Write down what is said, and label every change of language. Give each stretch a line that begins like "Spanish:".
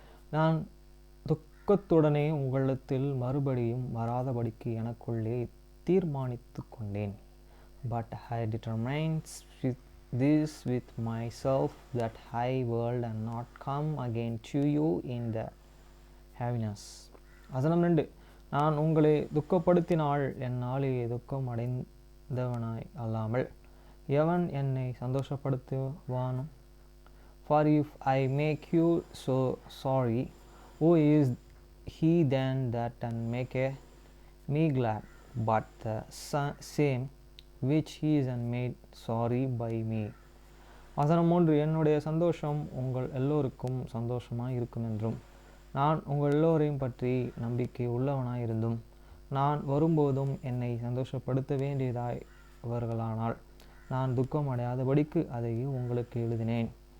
Tamil: நான் துக்கத்துடனே உங்களிடத்தில் மறுபடியும் வராதபடிக்கு எனக்குள்ளே தீர்மானித்து கொண்டேன்.
English: But I determined this with myself, that I will not come again to you in the heaviness.
Tamil: வசனம் 2. நான் உங்களை துக்கப்படுத்தினால் என்னாலே துக்கம் அடைந்தவனாய் அல்லாமல் எவன் என்னை சந்தோஷப்படுத்துவானோ?
English: For if I make you so sorry, who is he then that maketh me glad, but the same which he is made sorry by me.
Tamil: வசனம் 3. என்னுடைய சந்தோஷம் உங்கள் எல்லோருக்கும் சந்தோஷமாய் இருக்கும் என்றும் நான் உங்கள் எல்லோரையும் பற்றி நம்பிக்கை உள்ளவனாய் இருந்தும் நான் வரும்போதும் என்னை சந்தோஷப்படுத்த வேண்டியதாய்வர்களானால் நான் துக்கம் அடையாதபடிக்கு அதை உங்களுக்கு எழுதினேன்.